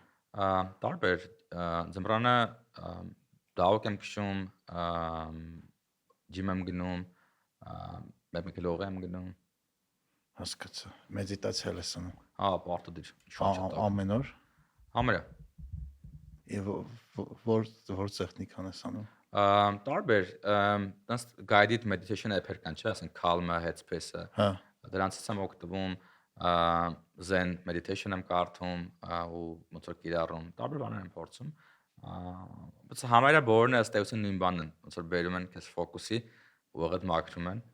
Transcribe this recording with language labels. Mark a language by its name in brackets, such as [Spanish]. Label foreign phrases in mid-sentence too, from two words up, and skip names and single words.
[Armenian] Տարբեր ձմռանը դահոկ եմ քշում, ջիմ եմ գնում, մեկ կիլոգ եմ գնում։ հասկացա մեդիտացիա ես անում Հա, պարտադիր։ Շատ ամեն օր Համարյա։ եւ որ տեխնիկան ես անում Տարբեր, տես [English] guided meditation app- [Armenian] եր կան, չէ՞, ասենք Calm-ը, Headspace-ը։ հա Դրանցից եմ օգտվում, [English] Zen meditation [Armenian] եմ կարդում ու ոնց որ կիրառում, տարբեր բաներ եմ փորձում։ Բայց համարյա բոլորն է ըստ էության նույն բանն են, ոնց որ բերում են քեզ ֆոկուսի ու այդ մաքրում են։